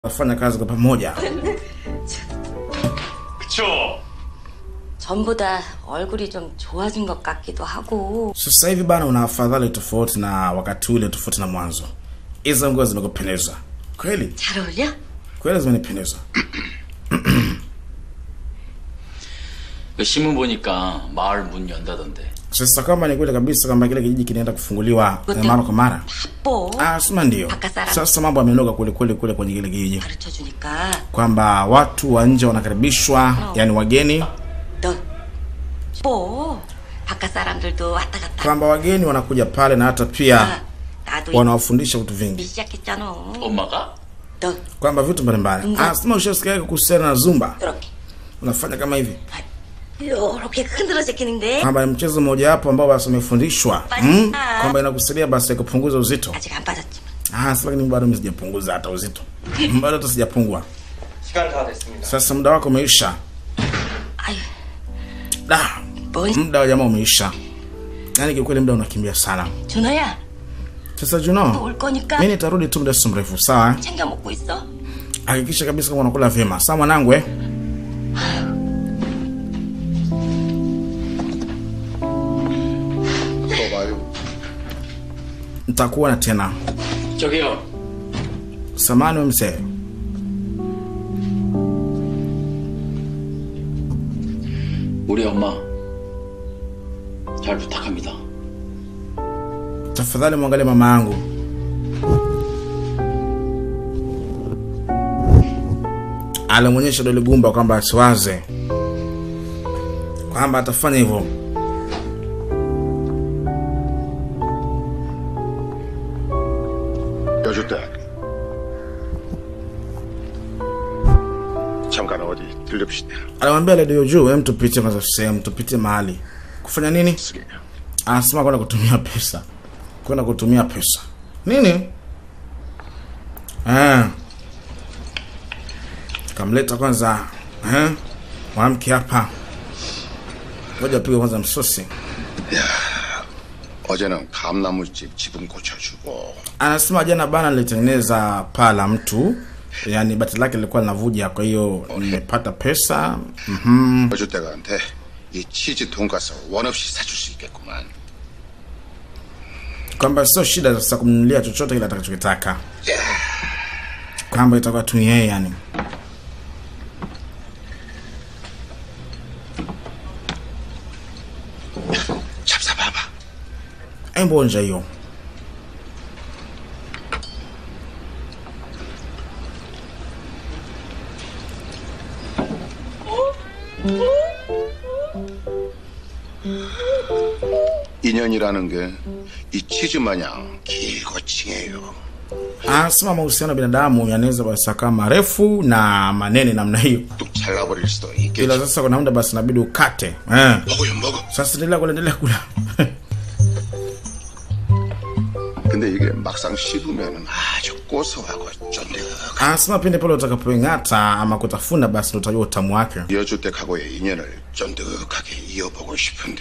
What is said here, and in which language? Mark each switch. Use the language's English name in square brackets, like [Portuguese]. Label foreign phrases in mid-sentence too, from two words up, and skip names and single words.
[Swahili] wafanya kazi kwa pamoja. [Korean] 그쵸? 전보다 얼굴이 좀 좋아진 것 같기도 하고. [Swahili] Sasa hivi bana una afadhali tofauti na wakati ule, tofauti na mwanzo. Hizo nguo zimekupendeza. Kweli? [Korean] 잘 어울려? [Swahili] Kweli zimenipendeza. [Korean] 그 신문 보니까 마을 문 연다던데. [Swahili] Sasa kama ni kweli kabisa kama kile kijiji kinaenda kufunguliwa mara kwa mara. [Korean] 바빠. [Swahili] Sema ndio. Sasa mambo yamenoga kule kule kwenye kile kijiji. [Korean] 가르쳐 주니까. [Swahili] Kwamba watu wa nje wanakaribishwa, yani wageni. [Korean] 너 뭐? 바깥 사람들도 왔다 갔다. [Swahili] Kwamba wageni wanakuja pale na hata pia wanawafundisha vitu vingi. [Korean] 시작했잖아. 엄마가? 너 [Swahili] Kwamba vitu mbalimbali. Sema ushasikia kuhusiana na Zumba. [Korean] 이렇게. [Swahili] Unafanya kama hivi. [Korean] 이렇게 흔들어 제끼는데. [Swahili] Kwamba ni mchezo mmoja hapo ambao basi umefundishwa. Kwamba inakusaidia basi kupunguza uzito. [Korean] 아직 안 빠졌지만. [Swahili] Sasa lakini bado mimi sijapunguza hata uzito. Bado hata sijapungua. [Korean] 시간 다 됐습니다. [Swahili] Sasa muda wako umeisha. 아유. Muda wa jamaa umeisha. Yaani kikweli muda unakimbia sana. [Korean] 준호야. [Swahili] Sasa Juno, [Korean] 올 거니까. [Swahili] mimi nitarudi tu muda mrefu, sawa? [Korean] 챙겨 먹고 있어. [Swahili] Hakikisha kabisa kama unakula vyema. Sawa mwanangu eh? Nitakuona tena. [Korean] 저기요. [Swahili] Samani wa mzee. [Korean] 우리 엄마 잘 부탁합니다. [Swahili] Tafadhali muangalie mama yangu. Alimwonyesha dole gumba kwamba asiwaze kwamba atafanya hivyo. [Korean] 여주댁 잠깐 어디 들립시다. [Swahili] Alimwambia Lady Juu, hem tupite kwanza sehemu, tupite mahali. Kufanya nini? Anasema kwenda kutumia pesa. Kwenda kutumia pesa. Nini? Kamleta kwanza mwanamke hapa. Ngoja pige kwanza msosi. [Korean] 어제는 감나무집 지붕 고쳐주고. [Swahili] Anasema jana bana nilitengeneza paa la mtu. Yani bati lake lilikuwa linavuja, kwa hiyo nimepata pesa. [Korean] 여주댁한테 이 치즈 돈가스 원 없이 사줄 수 있겠구만. [Swahili] Kwamba sio shida sasa kumnunulia chochote kile atakachokitaka. Kwamba itakuwa tu yeye yani. [Korean] 잡숴봐봐. [Swahili] Mbonja hiyo. [Korean] 인연이라는 게 이 치즈 마냥 길고 징해요. [Swahili] Anasema mahusiano ya binadamu yanaweza basi kama marefu na manene namna hiyo. [Korean] 뚝 잘라버릴 수도 있겠지. [Swahili] Ila sasa kuna muda basi inabidi ukate. [Korean] 먹어요 먹어. [Swahili] Sasa endelea kula. [Korean] 근데 이게 막상 씹으면 아주 고소하고 쫀득하고. [Swahili] Anasema pindi pale utakapoingata ama kutafuna basi utajua utamu wake. [Korean] 여주댁하고의 인연을 쫀득하게 이어보고 싶은데.